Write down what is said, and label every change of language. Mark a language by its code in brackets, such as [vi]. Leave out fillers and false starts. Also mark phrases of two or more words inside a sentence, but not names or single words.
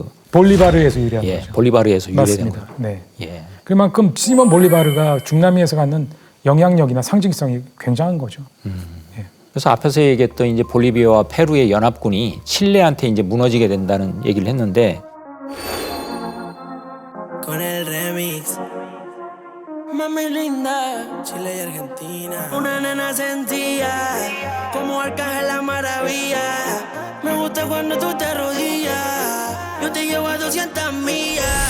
[ko] 볼리바르에서 유래한 예, 거죠. 볼리바르에서 유래된 맞습니다. 거예요. 네. 예, 그만큼 시몬 볼리바르가 중남미에서 갖는 영향력이나 상징성이 굉장한 거죠. 그래서 앞에서 얘기했던 이제 볼리비아와 페루의 연합군이 칠레한테 이제 무너지게 된다는 얘기를 했는데 [es] Con el remix. Mami linda, Chile y Argentina. Una nena sentía como Arcángel la maravilla. Me gusta cuando tú te arrodillas. Yo te llevo a 200 millas.